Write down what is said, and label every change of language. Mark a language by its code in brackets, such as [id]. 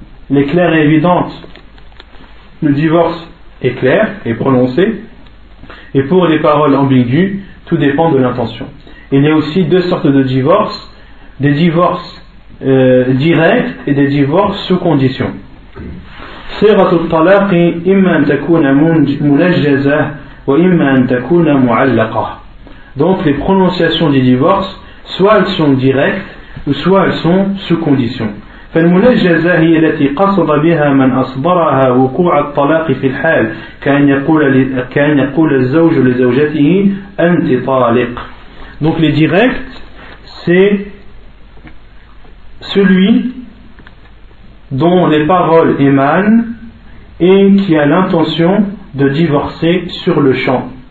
[fr] Les claires et évidentes, le divorce est clair et prononcé, et pour les paroles ambiguës, tout dépend de l'intention. Il y a aussi deux sortes de divorces, des divorces directs et des divorces sous condition. [ar] صيغة الطلاق إما أن تكون منجزة وإما أن تكون معلقة. [fr] Donc les prononciations du divorce, soit elles sont directes ou soit elles sont sous condition. [ar] فالمنجزة هي التي قصد بها من أصبرها وقوع الطلاق في الحال كأن يقول الزوج لزوجته أنت طالق. [fr] Donc les directs, c'est celui dont les paroles émanent et qui a l'intention de divorcer sur le champ.